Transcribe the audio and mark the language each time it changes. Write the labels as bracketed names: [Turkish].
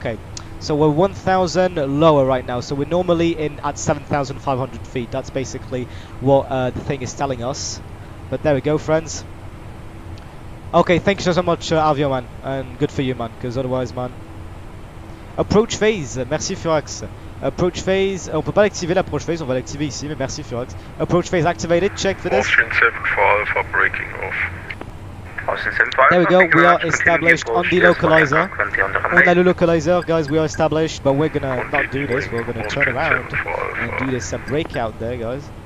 [English] Okay, so we're 1,000 lower right now, so we're normally at 7,500 feet. That's basically what the thing is telling us. But there we go, friends. Okay, thank you so much, Avio, man, and good for you, man, because otherwise, man. Approach phase, merci Furax. [French] Approach phase, on peut pas l'activer l'approach phase, on va l'activer ici, mais merci Furax. [English] Approach phase activated, check for this. Austin 7 for Alpha breaking off. Austin 7 for There we Alpha, go, we are established on the localizer. [French] On a le localizer, [English] guys, we are established, but we're gonna not do this, we're gonna turn around and do this breakout there, guys.